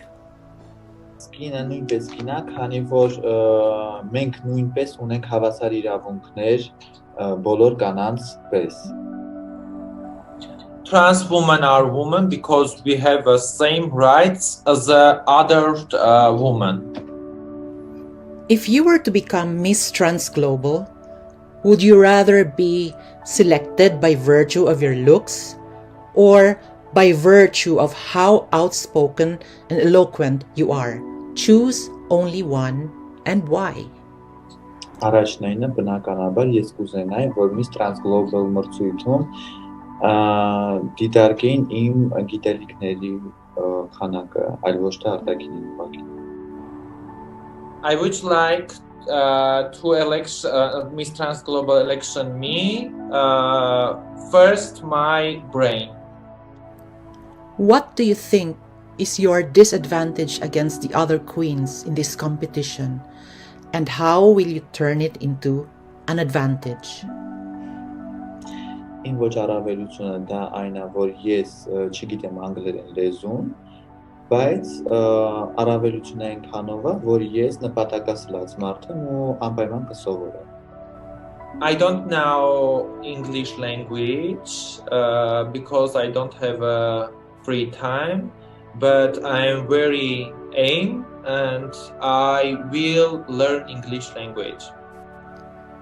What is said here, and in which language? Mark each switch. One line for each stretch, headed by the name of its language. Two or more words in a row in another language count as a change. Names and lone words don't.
Armenian: Կինը նույնպես կինա, քանի որ մենք նույնպես ունենք հավասար իրավունքներ բոլոր կանանց պես.
English: Trans women are women because we have the same rights as the other women. If you were to become Miss Trans Global, would you rather be selected by virtue of your looks or by virtue of how outspoken and eloquent you are? Choose only one and why.
Armenian: Առաջնայինը բնականաբար ես կուզենայի, որ Miss Trans Global մրցույթում դիտարկեին իմ գիտելիքների քանակը, այլ ոչ թե արտաքինի ուղղակի.
English: I would like to elect Miss Trans Global election me first my brain. What do you think is your disadvantage against the other queens in this competition, and how will you turn it into an advantage?
Armenian: Իմ ոչ առավելությունը դա այն է, որ ես չգիտեմ անգլերեն լեզուն, բայց առավելությունը այնքանով է, որ ես նպատակասլաց մարդ եմ ու անպայման կսովորեմ.
English: I don't know English language because I don't have free time, but I am very aim and I will learn English language.